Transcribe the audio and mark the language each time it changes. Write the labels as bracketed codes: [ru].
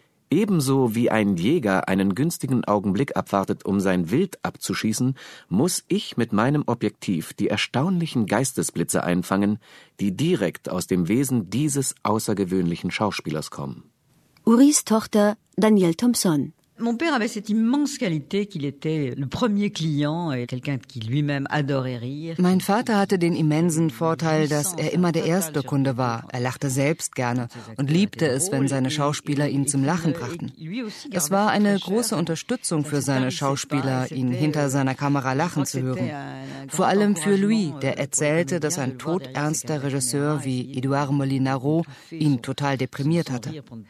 [de] Ebenso wie ein Jäger einen günstigen Augenblick abwartet, um sein Wild abzuschießen, muss ich mit meinem Objektiv die erstaunlichen Geistesblitze einfangen, die direkt aus dem Wesen dieses außergewöhnlichen Schauspielers kommen. Urys Tochter Danielle Thompson. [fr] Mon père avait cette immense qualité qu'il était le premier client et quelqu'un qui lui-même adorait rire. [de] Mein Vater hatte den immensen Vorteil, dass er immer der erste Kunde war. Er lachte selbst gerne und liebte es, wenn seine Schauspieler ihn zum Lachen brachten. Es war eine große Unterstützung für seine Schauspieler, ihn hinter seiner Kamera lachen zu hören. Vor allem für Louis, der erzählte, dass ein todernster Regisseur wie Édouard Molinaro ihn total deprimiert hatte.